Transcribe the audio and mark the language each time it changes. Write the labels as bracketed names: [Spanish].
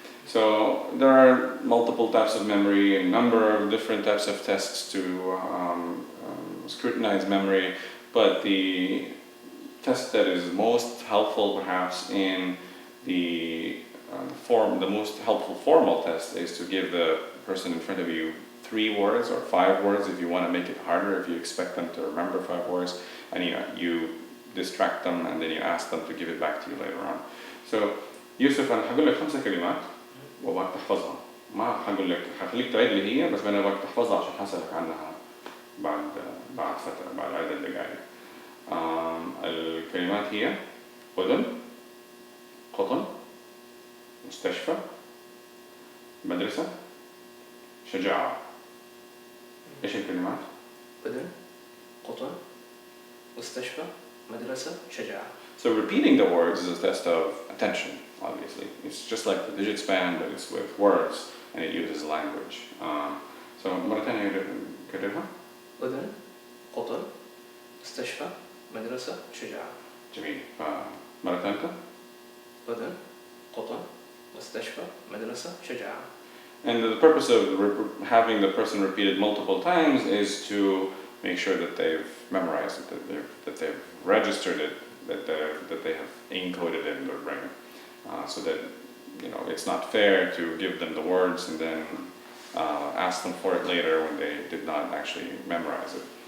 [English] So there are multiple types of memory, a number of different types of tests to scrutinize memory, but the test that is most helpful perhaps in the most helpful formal test is to give the person in front of you 3 words or 5 words if you want to make it harder, if you expect them to remember 5 words, and you distract them and then you ask them to give it back to you later on. [Arabic] So يوسف أنا هقول لك 5 كلمات وباك تحفظها، ما هقول لك هخليك تعيد اللي هي، بس أنا باك تحفظها عشان حسألك عنها بعد فترة، بعد عدة دقائق. الكلمات هي أذن، قطن، مستشفى، مدرسة، شجاعة. إيش الكلمات؟ أذن، قطن، مستشفى، مدرسة، شجاعة. [English] So repeating the words is a test of attention, obviously. It's just like the digit span, but it's with words, and it uses language. [Arabic] So مرة ثانية كررها. أذن، قطن، مستشفى، مدرسة، شجاعة. جميل. مرة ثالثة. أذن، قطن، مستشفى، مدرسة، شجاعة. [English] And the purpose of having the person repeat it multiple times is to make sure that they've memorized it, that they've registered it, that they have encoded it in their brain, so that it's not fair to give them the words and then ask them for it later when they did not actually memorize it.